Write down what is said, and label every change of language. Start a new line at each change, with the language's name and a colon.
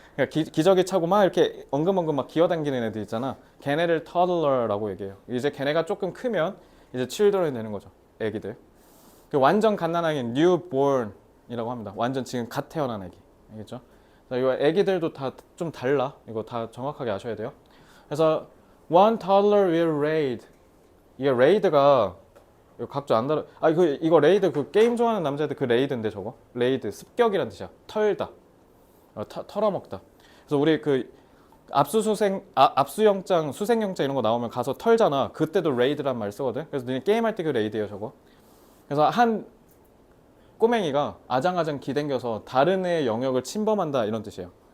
Korean: 그러니까 기저귀 차고 막 이렇게 엉금엉금 막 기어다니는 애들 있잖아. 걔네를 toddler라고 얘기해요. 이제 걔네가 조금 크면 이제 children이 되는 거죠. 애기들. 완전 갓난아기는 newborn이라고 합니다. 완전 지금 갓 태어난 애기. 알겠죠? 자, 이거 애기들도 다 좀 달라. 이거 다 정확하게 아셔야 돼요. 그래서
English: one toddler will raid.
Korean: 이게
English: raid가
Korean: 이거 각주 안 다르. 아 이거 레이드 그 게임 좋아하는 남자들 그 레이드인데 저거 레이드 습격이란 뜻이야. 털다. 털어먹다. 그래서 우리 그 압수영장, 수색영장 이런 거 나오면 가서 털잖아. 그때도 레이드란 말 쓰거든. 그래서 너네 게임할 때 그 레이드예요, 저거. 그래서 한 꼬맹이가 아장아장 기댕겨서 다른 애의 영역을 침범한다 이런 뜻이에요.